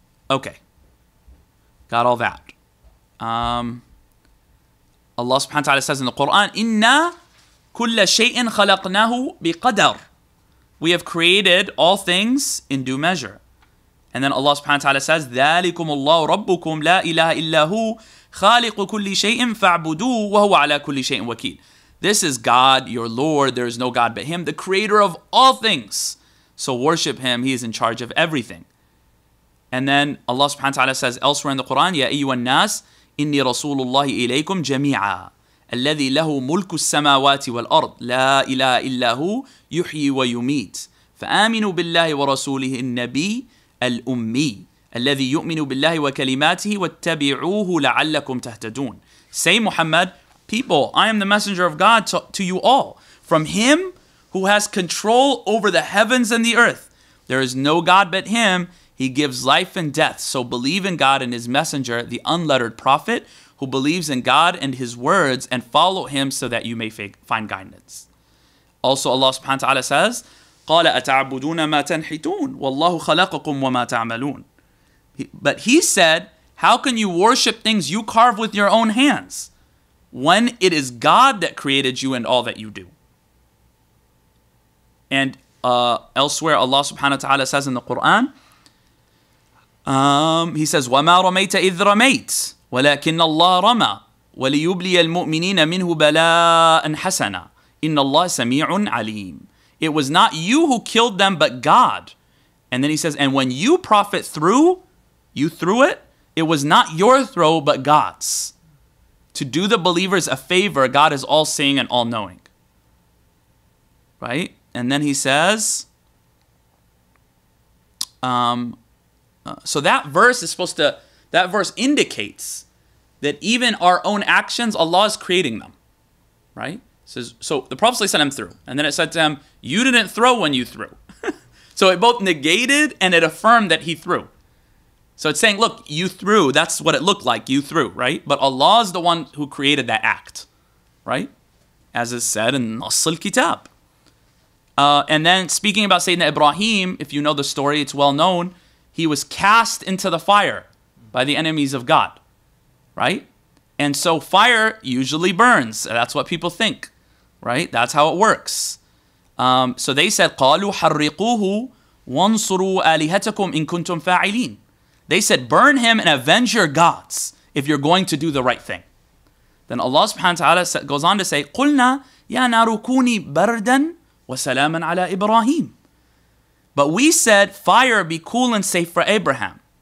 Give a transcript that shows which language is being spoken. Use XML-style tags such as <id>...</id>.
<en>Okay. Got all that. Allah subhanahu wa ta'ala says in the Quran,</en> <ar>Inna kulla shay'in khalaqnahu biqadar.</ar> <en>We have created all things in due measure. And then Allah subhanahu wa ta'ala says,</en> <ar>ذَلِكُمُ اللَّهُ رَبُّكُمْ لَا إِلَهَ إِلَّا هُ خَالِقُ كُلِّ شَيْءٍ فَاعْبُدُوهُ وَهُوَ عَلَى كُلِّ شَيْءٍ وَكِيلٌ.</ar> <en>This is God, your Lord. There is no God but him, the creator of all things. So worship him. He is in charge of everything. And then Allah subhanahu wa ta'ala says elsewhere in the Quran,</en> <ar>يَا أَيُّهَا النَّاسِ إِنِّي رَسُولُ اللَّهِ إِلَيْكُمْ جَمِيعًا الَّذِي لَهُ مُلْكُ السَّمَاوَاتِ وَالْأَرْضِ لَا إِلَهَ إِلَّا هُ يُحْيِي وَيُمِيتُ فآمنوا بالله ورسوله النبي الأمي الذي يؤمن بالله وكلماته واتبعوه لعلكم تهتدون.</ar> <en>Say, Muhammad, people, I am the messenger of God to you all. From him who has control over the heavens and the earth. There is no God but him. He gives life and death. So believe in God and his messenger, the unlettered prophet, who believes in God and his words, and follow him so that you may find guidance. Also Allah subhanahu wa ta'ala says,</en> <ar>قَالَ أَتَعْبُدُونَ مَا تَنْحِتُونَ وَاللَّهُ خَلَقَكُمْ وَمَا تَعْمَلُونَ.</ar> <en>But he said, how can you worship things you carve with your own hands when it is God that created you and all that you do? And elsewhere Allah subhanahu wa ta'ala says in the Quran, he says,</en> <ar>وَمَا رَمَيْتَ إِذْ رَمَيْتَ وَلَكِنَّ اللَّهَ رَمَى وَلِيُبْلِيَ الْمُؤْمِنِينَ مِنْهُ بَلَاءً حَسَنًا إِنَّ اللَّهَ سَمِيعٌ عَلِيمٌ.</ar> <en>It was not you who killed them, but God. And then he says, and when you prophet threw it, it was not your throw, but God's. To do the believers a favor, God is all-seeing and all-knowing. Right? And then he says, so that verse indicates that even our own actions, Allah is creating them. Right? So the Prophet ﷺ threw. And then it said to him, you didn't throw when you threw. So it both negated and it affirmed that he threw. So it's saying, look, you threw. That's what it looked like. You threw, right? But Allah is the one who created that act. Right? As is said in Nass al-Kitab. And then speaking about Sayyidina Ibrahim, if you know the story, it's well known. He was cast into the fire by the enemies of God. Right? And so fire usually burns. That's what people think. Right? That's how it works. So they said,</en> <ar>قَالُوا حَرِّقُوهُ وَانْصُرُوا آلِهَتَكُمْ إِن كُنْتُمْ فَاعِلِينَ.</ar> <en>They said, burn him and avenge your gods if you're going to do the right thing. Then Allah subhanahu wa ta'ala goes on to say,</en> <ar>قُلْنَا يَا نَارُ كُونِي بَرْدًا وَسَلَامًا عَلَى إِبْرَاهِيمَ.</ar> <en>But we said, fire, be cool and safe for Abraham.</en>